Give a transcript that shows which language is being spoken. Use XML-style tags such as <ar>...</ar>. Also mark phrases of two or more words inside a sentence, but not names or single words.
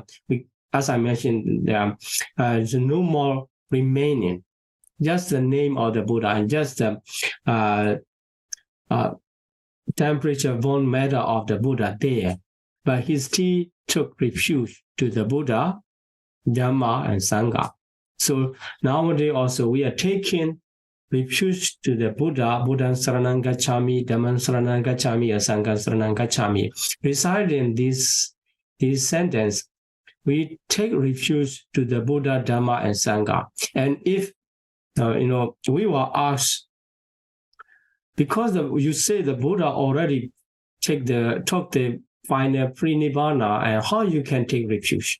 <en>As I mentioned, there's no more remaining, just the name of the Buddha and just the temperature, bone matter of the Buddha there. But he still took refuge to the Buddha, Dhamma, and Sangha. So nowadays also we are taking refuge to the Buddha,</en> <pi>Buddhaṃ saranang gacchami, Dhammam saranang gacchami,</pi> <en>and</en> <pi>Sangham saranang gacchami.</pi> <en>Reciting this sentence, we take refuge to the Buddha, Dhamma, and Sangha. And if we were asked, because you say the Buddha already took the final pre-nibbana, and how you can take refuge?</en>